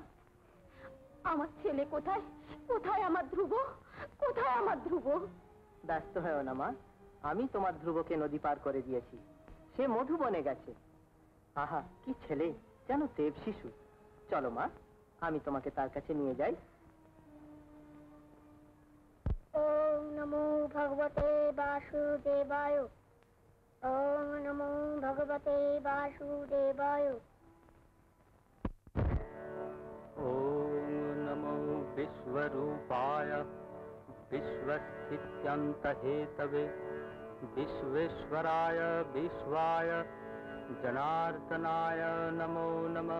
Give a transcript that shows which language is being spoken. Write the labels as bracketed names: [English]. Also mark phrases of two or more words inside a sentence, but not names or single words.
[Bangla] আমার ছেলে কোথায়? কোথায় আমার ধ্রুব? কোথায় আমার ধ্রুব? ব্যস্ত হয়েও না মা, আমি তোমার ধ্রুবকে নদী পার করে দিয়েছি। সে মধুবনে গেছে। আহা, কি ছেলে, যেন দেব শিশু। চলো মা, আমি তোমাকে তার কাছে নিয়ে যাই। [Sanskrit] ওম নমো ভগবতে বাসুদেবায়। ওম নমো ভগবতে বাসুদেবায়। ওম নমো বিশ্বরূপায় বিশ্বস্থিত্যন্তহেতবে विश्वेश्वराय विश्वाय जनार्दनाय नमो नमः।